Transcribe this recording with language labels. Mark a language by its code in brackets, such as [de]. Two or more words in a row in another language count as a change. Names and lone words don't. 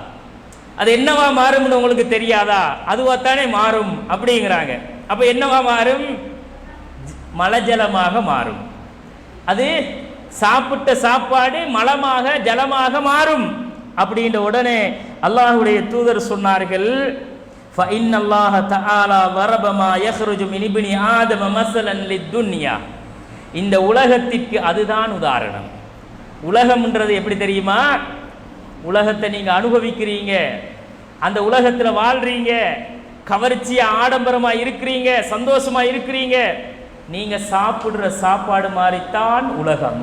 [ta] அது என்னவா மாறும்னு உங்களுக்கு தெரியாதா? அதுவாத்தானே மாறும் அப்படிங்கிறாங்க. அப்ப என்னவா மாறும்? மலஜலமாக மாறும். அது சாப்பிட்ட சாப்பாடு மலமாக ஜலமாக மாறும் அப்படின்ற உடனே அல்லாஹ்வுடைய தூதர் சொன்னார்கள், [ar] فإن الله تعالى ضرب ما يخرج من ابن آدم مثلا للدنيا, [ta] இந்த உலகத்திற்கு அதுதான் உதாரணம். உலகம்ன்றது எப்படி தெரியுமா? உலகத்தை நீங்க அனுபவிக்கிறீங்க, அந்த உலகத்துல வாழ்றீங்க, கவர்ச்சியா ஆடம்பரமா இருக்கிறீங்க, சந்தோஷமா இருக்கிறீங்க. நீங்க சாப்பிடுற சாப்பாடு மாதிரித்தான் உலகம்.